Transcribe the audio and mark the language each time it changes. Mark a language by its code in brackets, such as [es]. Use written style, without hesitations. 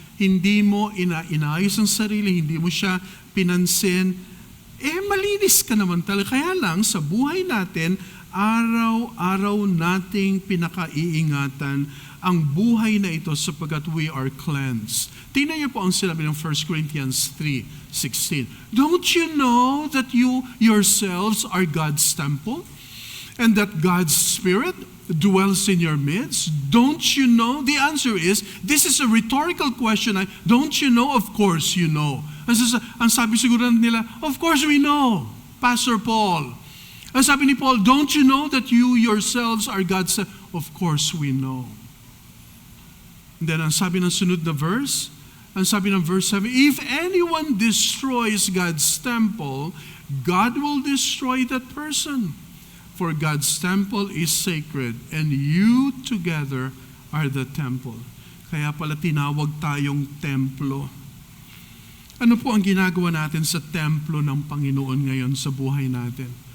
[tl] Hindi mo inayos ang sarili, hindi mo siya pinansin. Malinis ka naman talaga. Kaya lang, sa buhay natin, araw-araw nating pinakaiingatan ang buhay na ito sapagkat [en] we are cleansed. [tl] Tingnan niyo po ang sinabi ng 1 Corinthians 3:16. [en] Don't you know that you yourselves are God's temple and that God's Spirit dwells in your midst? Don't you know? The answer is, this is a rhetorical question. Don't you know? Of course you know. [tl] Ang sabi siguro nila, [en] of course we know, Pastor Paul. [tl] Ang sabi ni Paul, [en] don't you know that you yourselves are God's temple? Of course we know. And then [tl] ang sabi ng sunod na verse, ang sabi ng verse 7, [en] if anyone destroys God's temple, God will destroy that person. For God's temple is sacred, and you together are the temple. [tl] Kaya pala tinawag tayong templo. Ano po ang ginagawa natin sa templo ng Panginoon ngayon sa buhay natin?